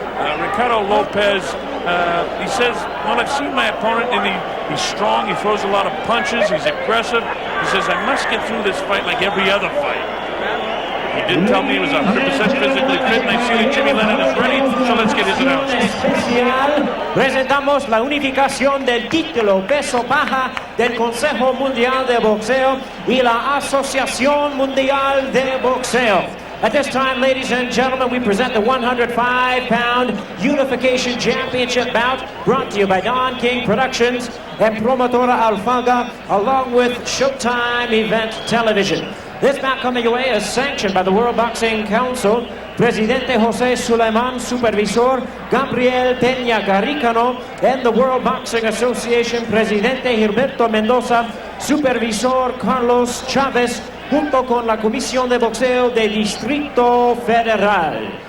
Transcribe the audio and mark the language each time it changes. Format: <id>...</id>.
<en>Ricardo Lopez, he says, well, I've seen my opponent, and he's strong, he throws a lot of punches, he's aggressive. He says, I must get through this fight like every other fight. He did tell me he was 100% physically fit, and I see that Jimmy Lennon is ready, so let's get his announcement.</en> <es>Especial, presentamos la unificación del título peso baja del Consejo Mundial de Boxeo y la Asociación Mundial de Boxeo.</es> <en>At this time, ladies and gentlemen, we present the 105-pound Unification Championship bout, brought to you by Don King Productions and Promotora Alfaga, along with Showtime Event Television. This bout coming your way is sanctioned by the World Boxing Council, Presidente José Suleiman, Supervisor Gabriel Peña Garicano, and the World Boxing Association, Presidente Gilberto Mendoza, Supervisor Carlos Chávez,</en> <es>junto con la Comisión de Boxeo de Distrito Federal.</es>